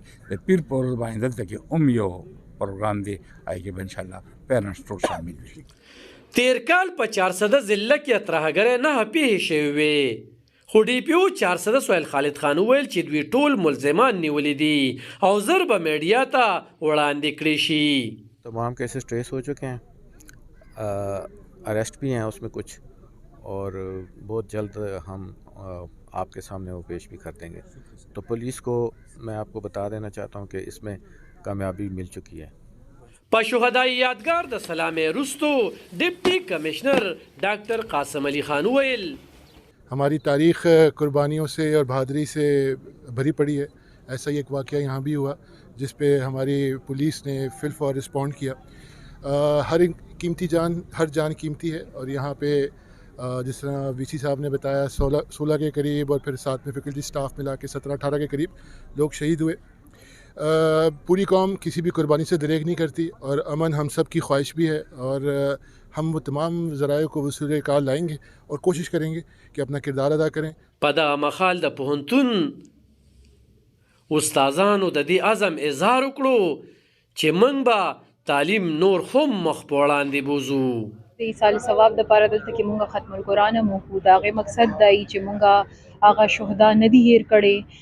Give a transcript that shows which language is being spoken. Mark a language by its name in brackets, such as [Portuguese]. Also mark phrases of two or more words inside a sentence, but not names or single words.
[Pashto] د پیر په ورځ باندې دلته کې یو پروګرام دی هغې کې به انشاءالله پیرنټس ټول شامل وي. تیر کال په 400 ضلع کې ترهګرۍ 9 پیښې شوې وې خو ډي پي او 400 سهیل خالد خان وویل چې دوی ټول ملزمان نیولي دي او زر به میډیا ته وړاندې کړي شي. [Urdu] تمام [English] cases trace [Urdu] ہو چکے ہیں، اریسٹ بھی ہیں اس میں کچھ، اور بہت جلد ہم آپ کے سامنے وہ پیش بھی کر دیں گے. تو پولیس کو میں آپ کو بتا دینا چاہتا ہوں کہ اس میں کامیابی مل چکی ہے. [Pashto] په شهدای یادګار د سلامې وروستو ډپټي کمشنر ډاکټر قاسم علي خان ویل [Urdu] ہماری تاریخ قربانیوں سے اور بہادری سے بھری پڑی ہے. ایسا ہی ایک واقعہ یہاں بھی ہوا جس پہ ہماری پولیس نے فل فار ریسپانڈ کیا. ہر قیمتی جان، ہر جان قیمتی ہے اور یہاں پہ جس طرح وی سی صاحب نے بتایا 16 کے قریب اور پھر ساتھ میں [English] faculty staff [Urdu] ملا کے 17-18 کے قریب لوگ شہید ہوئے. پوری قوم کسی بھی قربانی سے دریغ نہیں کرتی اور امن ہم سب کی خواہش بھی ہے اور ہم وہ تمام ذرائع کو وصول کار لائیں گے اور کوشش کریں گے کہ اپنا کردار ادا کریں. [Pashto] په دغه مهال د پوهنتون استادانو د دې عزم اظهار وکړو چې موږ به تعلیم نور هم مخ په وړاندې بوځو. د ایصال ثواب دپاره دلته کې مونږ ختم القرآن موکو. د هغې مقصد دا چې مونږ هغه شهدا نه دي هیر کړی.